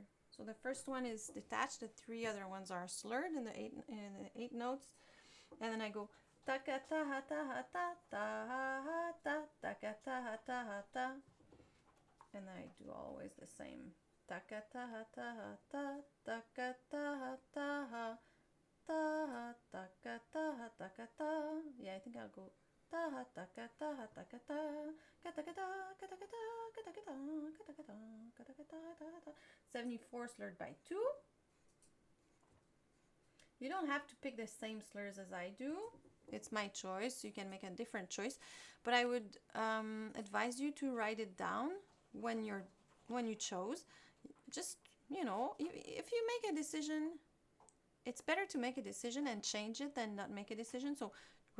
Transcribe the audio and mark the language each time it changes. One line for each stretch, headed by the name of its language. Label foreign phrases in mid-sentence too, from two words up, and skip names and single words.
English: So the first one is detached, the 3 other ones are slurred in the 8 notes, and then I go ta ka ta ha ta ha ta ta ha ta ta ka ta ha ta ha ta, and I do always the same ta ka ta ha ta ha ta ta ka ta ha ta ha ta ta ka ta ha ta ka ta. Yeah, I think I'll go ta ha ta ka ta ha ta ka ta ka ta ka ta ka ta ka ta ka ta ka ta ka ta ka ta ka ta ka ta. 74 slurred by 2. You don't have to pick the same slurs as I do. It's my choice. You can make a different choice, but I would advise you to write it down when you chose. Just, you know, if you make a decision, it's better to make a decision and change it than not make a decision.